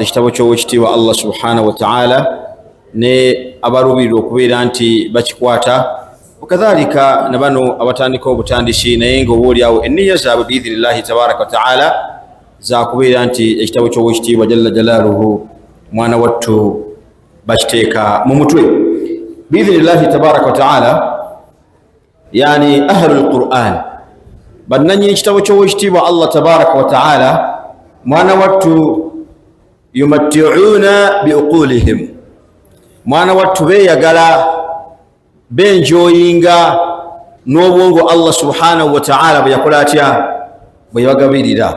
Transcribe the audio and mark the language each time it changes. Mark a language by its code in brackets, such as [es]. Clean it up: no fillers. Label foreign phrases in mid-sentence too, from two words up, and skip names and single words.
[lg] ekitabo ky'Owekitiibwa Allah [ar] سبحانه وتعالى [lg] ne abaluubirira okubeera nti bakikwata, wakadhalika ne bano abatandika obutandisi naye ng'oboolyawo enniya zaabwe [ar] بإذن الله تبارك وتعالى [lg] za kubeera nti ekitabo ky'Owekitiibwa [ar] جل جلاله [lg] mwana wattu bakiteeka mu mutwe [ar] بإذن الله تبارك وتعالى. يعني أهل القرآن, [lg] bannannyini ekitabo ky'Owekitiibwa Allah [ar] تبارك وتعالى [lg] mwana wattu [ar] يمتعون بعقولهم, [lg] mwana wattu beeyagala benjoyinga n'obwongo Allah [ar] سبحانه وتعالى [lg] bwe yakola atya, bwe yabagabirira.